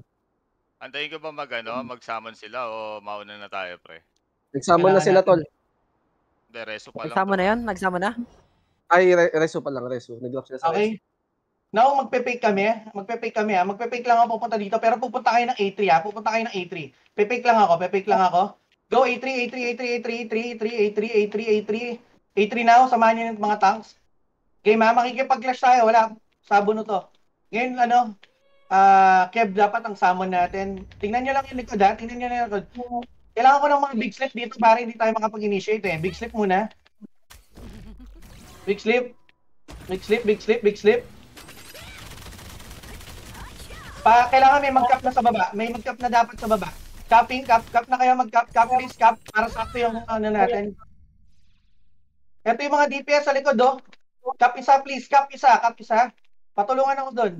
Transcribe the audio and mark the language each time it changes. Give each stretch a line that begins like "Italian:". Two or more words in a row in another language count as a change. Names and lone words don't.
Filipino: Antayin ko ba mag-summon sila o mauna na tayo, pre? Nag-summon na sila, tol. Hindi, reso pa lang Nagsama to. na yan? Nagsama na? Ay, reso pa lang, reso. Nag-drop sila sa reso. Okay. Now, magpe-fake kami. Magpe-fake kami, ha. Magpe-fake lang ako pupunta dito. Pero pupunta kayo ng A3, ha. Pupunta kayo ng A3. Pe-fake lang ako. Pe-fake lang ako.
English: Go A3, A3, A3, A3, A3, A3, A3, A3, A3. A3 now.
Filipino: Samahan niyo yung mga tanks. Game, ha. Makikipag-clash tayo. Wala. Sabon to. Ngayon, Kev, dapat ang summon natin. Tingnan nyo lang yung likod, ha. Tingnan nyo lang yung likod. Kailangan ko ng mga
English: big slip
Filipino: dito para hindi tayo makapag-initiate, eh.
English: Big slip muna. Big slip. Big slip, big slip, big slip.
Filipino: Kailangan may mag-cap na sa baba. May mag-cap na dapat sa baba. Capping, cap na kayo, mag-cap, please, cap. Para sakto yung natin. Ito yung mga DPS sa likod, oh. Cap isa, please, cap isa. Patulungan ako doon.